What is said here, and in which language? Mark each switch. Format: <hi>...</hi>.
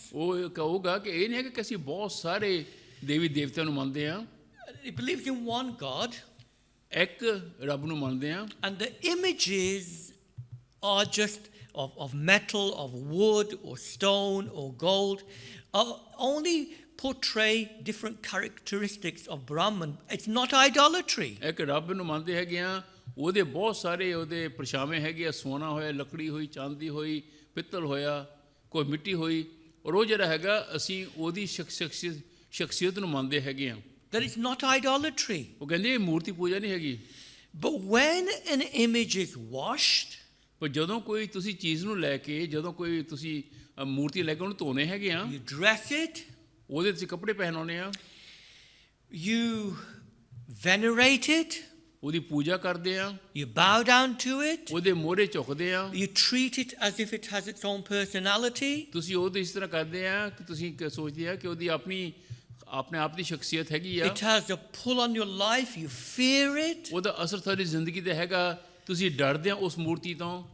<pa>ਉਹ ਕਹੂਗਾ ਕਿ ਇਹ ਨਹੀਂ ਹੈ ਕਿ ਅਸੀਂ ਬਹੁਤ ਸਾਰੇ ਦੇਵੀ ਦੇਵਤਿਆਂ ਨੂੰ ਮੰਨਦੇ ਹਾਂ,</pa> <en>It believes in one God,</en> <pa>ਇੱਕ ਰੱਬ ਨੂੰ ਮੰਨਦੇ ਹਾਂ,</pa> <en>and the images are just of metal, of wood, or stone, or gold, only portray different characteristics of Brahman. It's not idolatry.</en> <pa>ਇੱਕ ਰੱਬ ਨੂੰ ਮੰਨਦੇ ਹੈਗੇ ਆ, ਉਹਦੇ ਬਹੁਤ ਸਾਰੇ ਉਹਦੇ ਪਰਛਾਵੇਂ ਹੈਗੇ ਆ, ਸੋਨਾ ਹੋਇਆ, ਲੱਕੜੀ ਹੋਈ, ਚਾਂਦੀ ਹੋਈ, ਪਿੱਤਲ ਹੋਇਆ, ਕੋਈ ਮਿੱਟੀ ਹੋਈ, ਔਰ ਉਹ ਜਿਹੜਾ ਹੈਗਾ ਅਸੀਂ ਉਹਦੀ ਸ਼ਖਸੀਅਤ ਨੂੰ ਮੰਨਦੇ ਹੈਗੇ ਆ।</pa> <en>That is not idolatry.</en> <pa>ਉਹ ਕਹਿੰਦੇ ਇਹ ਮੂਰਤੀ ਪੂਜਾ ਨਹੀਂ ਹੈਗੀ।</pa> <en>But when an image is washed,</en> <pa>ਪਰ ਜਦੋਂ ਕੋਈ ਤੁਸੀਂ ਚੀਜ਼ ਨੂੰ ਲੈ ਕੇ, ਜਦੋਂ ਕੋਈ ਤੁਸੀਂ ਮੂਰਤੀ ਲੈ ਕੇ ਉਹਨੂੰ ਧੋਨੇ ਹੈਗੇ ਆ,</pa> <en>you dress it,</en> <pa>ਉਹਦੇ ਤੁਸੀਂ ਕੱਪੜੇ ਪਹਿਨਾਉਨੇ ਆ,</pa> <en>you venerate it,</en> <pa>ਉਹਦੀ ਪੂਜਾ ਕਰਦੇ ਆ,</pa> <en>you bow down to it,</en> <pa>ਉਹਦੇ ਮੋਹਰੇ ਝੁਕਦੇ ਆ,</pa> <en>you treat it as if it has its own personality,</en> <pa>ਤੁਸੀਂ ਉਹਦੇ ਇਸ ਤਰ੍ਹਾਂ ਕਰਦੇ ਆ ਕਿ ਤੁਸੀਂ ਸੋਚਦੇ ਆ ਕਿ ਉਹਦੀ ਆਪਣੇ ਆਪ ਦੀ ਸ਼ਖਸੀਅਤ ਹੈਗੀ ਆ,</pa> <en>it has a pull on your life, you fear it,</en> <pa>ਉਹਦਾ ਅਸਰ ਤੁਹਾਡੀ ਜ਼ਿੰਦਗੀ ਤੇ ਹੈਗਾ, ਤੁਸੀਂ ਡਰਦੇ ਆ ਉਸ ਮੂਰਤੀ ਤੋਂ,</pa>